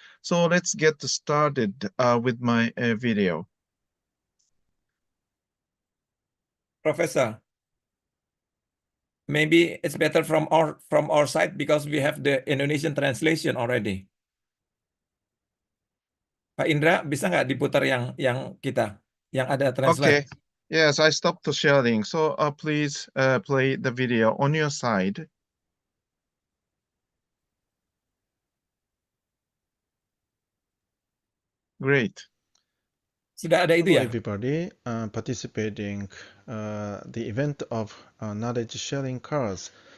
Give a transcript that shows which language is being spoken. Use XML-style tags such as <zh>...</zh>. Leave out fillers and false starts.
<en>So let's get started with my video. Professor, maybe it's better from our side because we have the Indonesian translation already.</en> <id>Pak Indra, bisa nggak diputar yang kita, yang ada translate?</id> <en>Okay. Yes, I stopped the sharing. So please play the video on your side. Great.</en> <id>Sudah ada itu</id> <en>Hello everybody participating the event of knowledge sharing cars.</en>